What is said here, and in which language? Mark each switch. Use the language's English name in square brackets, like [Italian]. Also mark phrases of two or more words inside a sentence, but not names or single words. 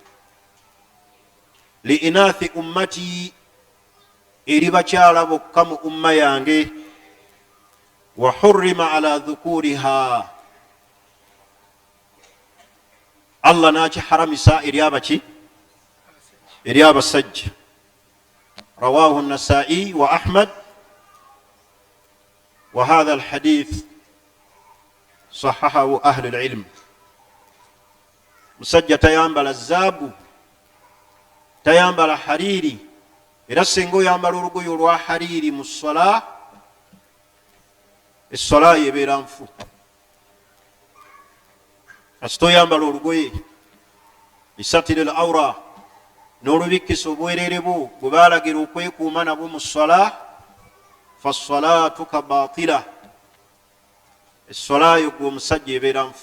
[Arabic] لإناث أمتي, [Ganda] eri bakyala bokka mu umma yange. [Arabic] وحرم على ذكورها, [Ganda] Allah nakiharamisa eri abaki? Eri abasajja. [Arabic] رواه النسائي وأحمد، وهذا الحديث صححه أهل العلم. [Ganda] Musajja tayambala zaabu, tayambala hariri, era singa oyambala olugoye olwa hariri mu ssala, essala yebeera nfu. Kasita oyambala olugoye [Arabic] لساتر العورة, [Ganda] n'olubikkisa obwereere bwo bwe baalagira okwekuuma nabwo mu ssala, [Arabic] فصلاتك باطلة, [Ganda] essala yo gwe omusajja ebeera nfu.